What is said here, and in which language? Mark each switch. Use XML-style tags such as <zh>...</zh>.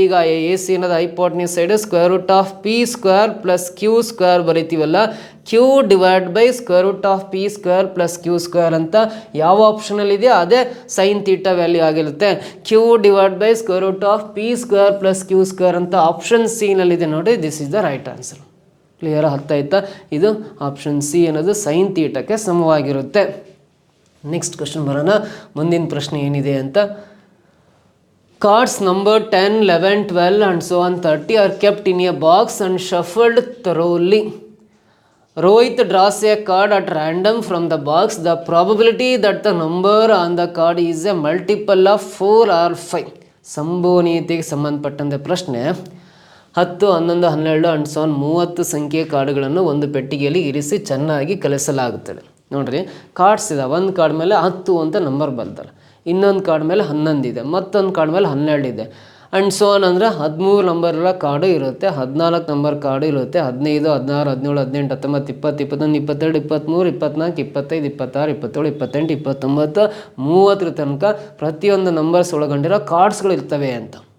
<kn>ಈಗ AC ಅನ್ನೋದು ಹೈಪಾಟ್ನಿಸ್ side √(p² + q² ಬರಿತೀವಲ್ಲ, Q divide by √(p² + q² ಅಂತ ಯಾವ ಆಪ್ಷನಲ್ಲಿ ಇದೆಯೋ ಅದೇ sin θ ವ್ಯಾಲ್ಯೂ ಆಗಿರುತ್ತೆ. Q divide by √(p² + q² ಅಂತ ಆಪ್ಷನ್ C ನಲ್ಲಿದೆ ನೋಡಿ.</kn> <en>This is the right answer.</en> <kn>Clear ಆಗ್ತಾಯ್ತಾ? ಇದು ಆಪ್ಷನ್ ಸಿ ಅನ್ನೋದು ಸೈನ್ ಥೀಟಾಕ್ಕೆ ಸಮವಾಗಿರುತ್ತೆ. ನೆಕ್ಸ್ಟ್ ಕ್ವಶನ್ ಬರೋಣ. ಮುಂದಿನ ಪ್ರಶ್ನೆ ಏನಿದೆ ಅಂತ.</kn> <en>Cards number 10, 11, 12 and so on 30 are kept in a box and shuffled thoroughly. Rohit draws a card at random from the box. The probability that the number on the card is a multiple of 4 or 5.</en> <kn>ಸಂಭವನೀಯತೆಗೆ ಸಂಬಂಧಪಟ್ಟಂತೆ ಪ್ರಶ್ನೆ. 10, 11, 12</kn> <en>and so on</en> <kn>30 ಸಂಖ್ಯೆಯ ಕಾರ್ಡ್ಗಳನ್ನು ಒಂದು ಪೆಟ್ಟಿಗೆಯಲ್ಲಿ ಇರಿಸಿ ಚೆನ್ನಾಗಿ ಕಲಿಸಲಾಗುತ್ತದೆ. ನೋಡ್ರಿ, ಕಾರ್ಡ್ಸ್ ಇದೆ. ಒಂದು ಕಾರ್ಡ್ ಮೇಲೆ 10 ಅಂತ ನಂಬರ್ ಬರ್ತಲ್ಲ, ಇನ್ನೊಂದು ಕಾರ್ಡ್ ಮೇಲೆ 11 ಇದೆ, ಮತ್ತೊಂದು ಕಾರ್ಡ್ ಮೇಲೆ 12 ಇದೆ.</kn> <en>and so on</en> <kn>ಅಂದರೆ 13 ನಂಬರ್ಗಳ ಕಾರ್ಡು ಇರುತ್ತೆ, 14 ನಂಬರ್ ಕಾರ್ಡು ಇರುತ್ತೆ, 15, 16, 17, 18, 19, 20, 21, 22, 23, 24, 25, 26, 27, 28, 29, 30 ತನಕ ಪ್ರತಿಯೊಂದು ನಂಬರ್ಸ್ ಒಳಗೊಂಡಿರೋ ಕಾರ್ಡ್ಸ್ಗಳು ಇರ್ತವೆ ಅಂತ.</kn>